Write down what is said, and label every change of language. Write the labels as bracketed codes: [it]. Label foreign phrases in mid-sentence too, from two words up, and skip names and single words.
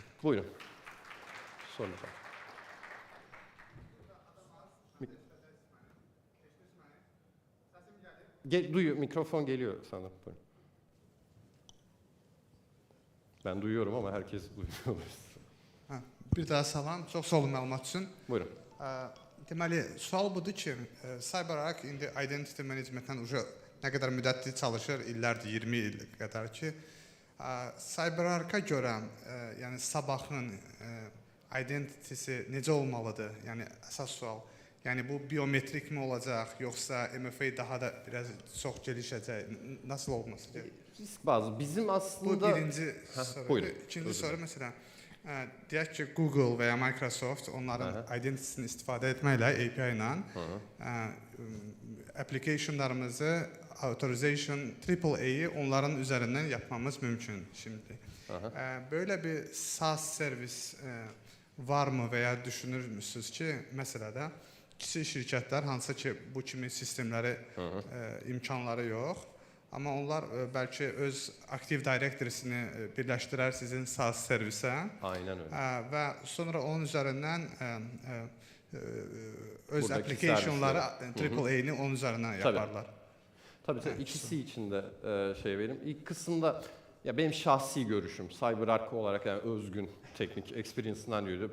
[tr] Buyurun. Sorun var. Duyuyor, mikrofon geliyor sana. Buyurun. Ben duyuyorum ama herkes duymuyor. [az] Bir daha salam, çox sağ olun məlumat üçün. Buyurun. Deməli, sual budur ki, CyberArk indi [en] identity managementdən [az] nə qədər müddətli çalışır, illərdir, 20 il qədər ki, CyberArk'a görə, yəni sabahın identitysi necə olmalıdır? Yəni əsas sual. Yəni bu biometrik mi olacaq, yoxsa MFA daha da biraz çox gelişəcək? [tr] Nasıl olması gerekir? Risk bazlı. Bizim aslında... Bu birinci soru. Buyurun. [az] İkinci soru mesela, deyək ki Google veya Microsoft onların identitysini istifadə etməklə API ilə applicationlarımızı authorization AAA'yı onların [tr] üzerinden yapmamız mümkün şimdi. Böyle bir SaaS servis var mı veya düşünür müsünüz ki [az] mesela da kiçik şirkətlər hansı ki bu kimi sistemləri imkanları yox, amma onlar bəlkə öz Active Directory'sini birləşdirər sizin SaaS servisə. [tr] Aynen öyle. [az] Və sonra onun üzerinden öz application'ları AAA'ni onun [tr] üzerinden yaparlar. Tabii ikisi için de şey vereyim. İlk kısımda ya benim şahsi görüşüm CyberArk olarak yani özgün teknik experience'ından yürüdü.